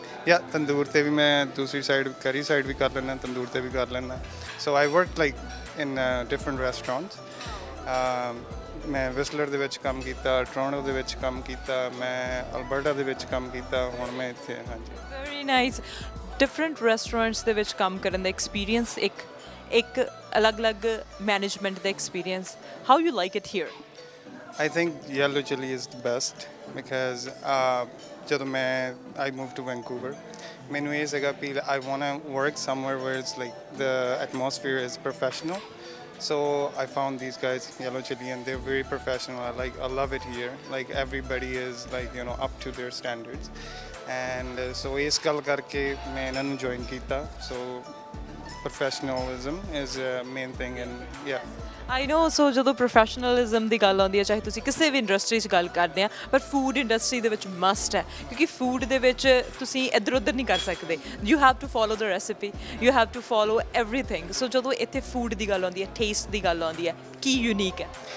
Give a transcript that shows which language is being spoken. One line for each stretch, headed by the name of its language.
Punjabi: ਯਾ ਤੰਦੂਰ ਤੇ ਵੀ ਮੈਂ ਦੂਸਰੀ ਸਾਈਡ ਕਰੀ ਸਾਈਡ ਵੀ ਕਰ ਲੈਂਦਾ ਤੰਦੂਰ ਤੇ ਵੀ ਕਰ ਲੈਂਦਾ
English: so I work like in different restaurants
Punjabi: ਮੈਂ ਵਿਸਲਰ ਦੇ ਵਿੱਚ ਕੰਮ ਕੀਤਾ ਟੋਰਾਂਟੋ ਦੇ ਵਿੱਚ ਕੰਮ ਕੀਤਾ ਮੈਂ ਅਲਬਰਟਾ ਦੇ ਵਿੱਚ ਕੰਮ ਕੀਤਾ ਹੁਣ ਮੈਂ ਇੱਥੇ ਹਾਂਜੀ
English: very nice
Punjabi: ਡਿਫਰੈਂਟ ਰੈਸਟੋਰੈਂਟਸ ਦੇ ਵਿੱਚ ਕੰਮ ਕਰਨ ਦਾ ਐਕਸਪੀਰੀਅੰਸ ਇੱਕ ਅਲੱਗ-ਅਲੱਗ management ਦਾ experience
English: how you like it here I think Yellow Chili is the best because
Punjabi: ਜਦੋਂ ਮੈਂ
English: I moved to Vancouver
Punjabi: ਮੈਨੂੰ ਇਹ ਸੀਗਾ ਕਿ
English: I want to work somewhere where it's like the atmosphere is professional so I found these guys Yellow Chili and they're very professional I love it here like everybody is like you know up to their standards and so
Punjabi: ਇਸ ਗੱਲ ਕਰਕੇ ਮੈਂ ਇਹਨਾਂ ਨੂੰ
English: join ਕੀਤਾ so professionalism is a main thing and yeah I know
Punjabi: ਸੋ ਜਦੋਂ professionalism ਦੀ ਗੱਲ ਆਉਂਦੀ ਹੈ ਚਾਹੇ ਤੁਸੀਂ ਕਿਸੇ ਵੀ ਇੰਡਸਟਰੀ 'ਚ ਗੱਲ ਕਰਦੇ ਆ ਪਰ ਫੂਡ ਇੰਡਸਟਰੀ ਦੇ ਵਿੱਚ ਮਸਟ ਹੈ ਕਿਉਂਕਿ ਫੂਡ ਦੇ ਵਿੱਚ ਤੁਸੀਂ ਇੱਧਰ ਉੱਧਰ ਨਹੀਂ ਕਰ ਸਕਦੇ
English: you have to follow the recipe you have to follow everything
Punjabi: ਸੋ ਜਦੋਂ ਇੱਥੇ ਫੂਡ ਦੀ ਗੱਲ ਆਉਂਦੀ ਹੈ ਟੇਸਟ ਦੀ ਗੱਲ ਆਉਂਦੀ ਹੈ ਕੀ ਯੂਨੀਕ ਹੈ